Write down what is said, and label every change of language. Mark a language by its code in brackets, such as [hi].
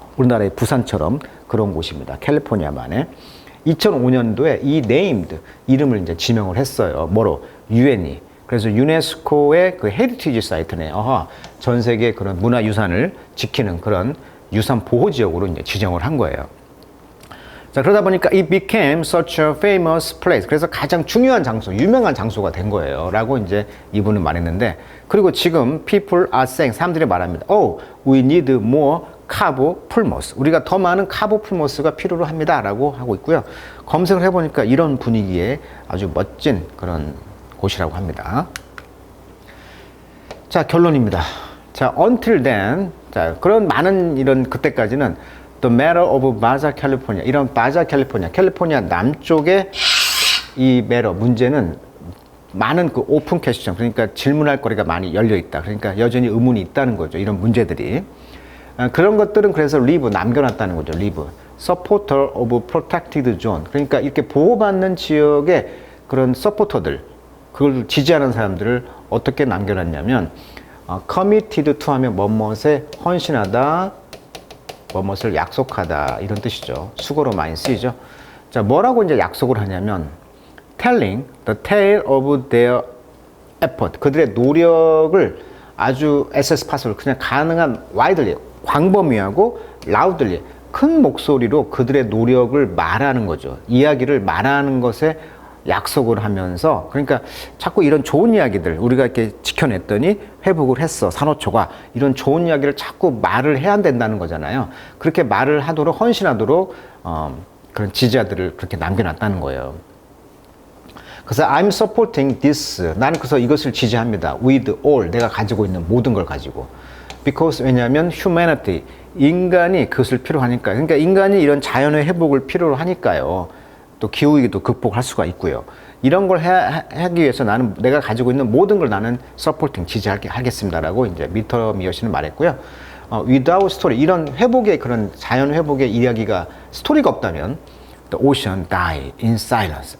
[ko] 우리나라의 부산처럼 그런 곳입니다. 캘리포니아만에. 2005년도에 이 네임드, 이름을 이제 지명을 했어요. 뭐로? 유엔이. 그래서 유네스코의 그 헤리티지 사이트네. 전 세계 그런 문화유산을 지키는 그런 유산 보호지역으로 이제 지정을 한 거예요. 자, 그러다 보니까 [en] it became such a famous place. [ko] 그래서 가장 중요한 장소, 유명한 장소가 된 거예요. 라고 이제 이분은 말했는데, 그리고 지금 [en] people are saying, [ko] 사람들이 말합니다. [en] Oh, we need more 카보 풀모스. [ko] 우리가 더 많은 카보 풀모스가 필요로 합니다. 라고 하고 있고요. 검색을 해보니까 이런 분위기의 아주 멋진 그런 곳이라고 합니다. 자, 결론입니다. 자, [en] until then, [ko] 자, 그런 많은 이런 그때까지는 [en] The Matter of Baja California, [ko] 이런 바자 캘리포니아 남쪽의 이 매러, 문제는 많은 그 오픈 퀘스천, 그러니까 질문할 거리가 많이 열려 있다. 그러니까 여전히 의문이 있다는 거죠. 이런 문제들이. 그런 것들은 그래서 리브, 남겨놨다는 거죠. 리브. [en] Supporter of Protected Zone. [ko] 그러니까 이렇게 보호받는 지역의 그런 서포터들, 그걸 지지하는 사람들을 어떻게 남겨놨냐면, [en] committed to [ko] 하면 뭐뭇에 헌신하다, 뭐뭇을 약속하다, 이런 뜻이죠. 수거로 많이 쓰이죠. 자, 뭐라고 이제 약속을 하냐면, [en] telling the tale of their effort. [ko] 그들의 노력을 아주 SS 파스를 그냥 가능한 widely, 광범위하고 loudly, 큰 목소리로 그들의 노력을 말하는 거죠. 이야기를 말하는 것에 약속을 하면서, 그러니까 자꾸 이런 좋은 이야기들 우리가 이렇게 지켜냈더니 회복을 했어, 산호초가. 이런 좋은 이야기를 자꾸 말을 해야 된다는 거잖아요. 그렇게 말을 하도록 헌신하도록 그런 지지자들을 그렇게 남겨놨다는 거예요. [en] 그래서 I'm supporting this. [ko] 나는 그래서 이것을 지지합니다. [en] With all. [ko] 내가 가지고 있는 모든 걸 가지고. [en] Because 왜냐하면 humanity. [ko] 인간이 그것을 필요하니까. 그러니까 인간이 이런 자연의 회복을 필요로 하니까요. 또 기후위기도 극복할 수가 있고요. 이런 걸 하기 위해서 나는 내가 가지고 있는 모든 걸 나는 supporting, 지지하겠습니다라고 이제 미터 미여시는 말했고요. [en] without story. [ko] 이런 회복의 그런 자연 회복의 이야기가 스토리가 없다면 [en] the ocean die in silence.